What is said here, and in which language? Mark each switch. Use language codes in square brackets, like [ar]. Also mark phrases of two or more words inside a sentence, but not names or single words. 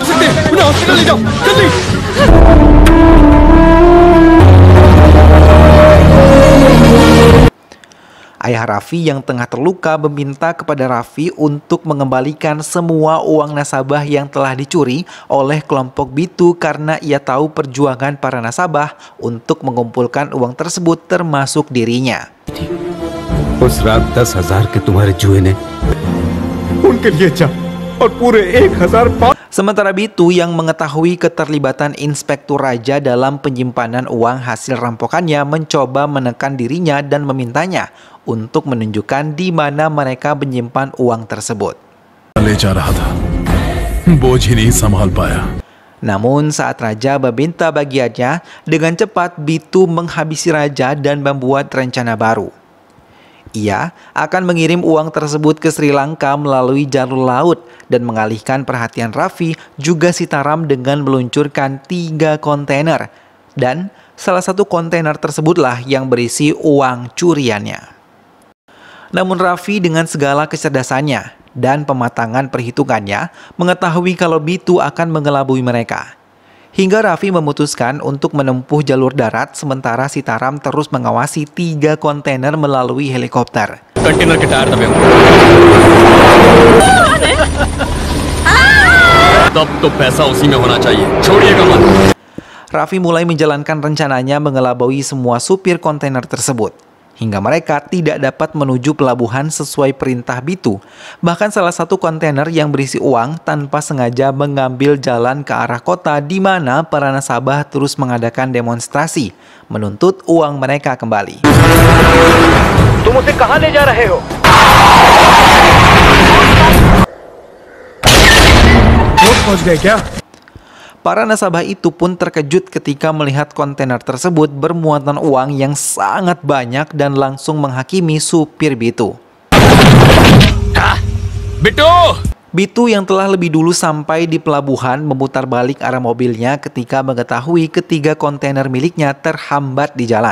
[id] Ayah Raffi yang tengah terluka meminta kepada Raffi untuk mengembalikan semua uang nasabah yang telah dicuri oleh kelompok Bitu karena ia tahu perjuangan para nasabah untuk mengumpulkan uang tersebut termasuk dirinya. [hi] उस रात 10,000 के तुम्हारे जुए ने उनके लिए जा और पूरे 1,000 [id] Sementara Bitu yang mengetahui keterlibatan Inspektur Raja dalam penyimpanan uang hasil rampokannya mencoba menekan dirinya dan memintanya untuk menunjukkan di mana mereka menyimpan uang tersebut. [hi] ले जा रहा था बोझ ही नहीं संभाल पाया. [id] Namun saat Raja meminta bagiannya, dengan cepat Bitu menghabisi Raja dan membuat rencana baru. Ia akan mengirim uang tersebut ke Sri Lanka melalui jalur laut dan mengalihkan perhatian Raffi juga Sitaram dengan meluncurkan 3 kontainer. Dan salah satu kontainer tersebutlah yang berisi uang curiannya. Namun Raffi dengan segala kecerdasannya dan pematangan perhitungannya mengetahui kalau Bitu akan mengelabui mereka. Hingga Raffi memutuskan untuk menempuh jalur darat sementara Sitaram terus mengawasi 3 kontainer melalui helikopter. [hi] कंटेनर के टायर दबे हुए तब तो पैसा उसी में होना चाहिए छोड़िएगा मत [id] Raffi mulai menjalankan rencananya mengelabui semua supir kontainer tersebut. Hingga mereka tidak dapat menuju pelabuhan sesuai perintah Bitu. Bahkan salah satu kontainer yang berisi uang tanpa sengaja mengambil jalan ke arah kota di mana para nasabah terus mengadakan demonstrasi, menuntut uang mereka kembali. [hi] तुम उसे कहां ले जा रहे हो? पहुंच गए क्या? [id] Para nasabah itu pun terkejut ketika melihat kontainer tersebut bermuatan uang yang sangat banyak dan langsung menghakimi supir Bitu. [hi] बिट्टू [id] Bitu yang telah lebih dulu sampai di pelabuhan memutar balik arah mobilnya ketika mengetahui ketiga kontainer miliknya terhambat di jalan.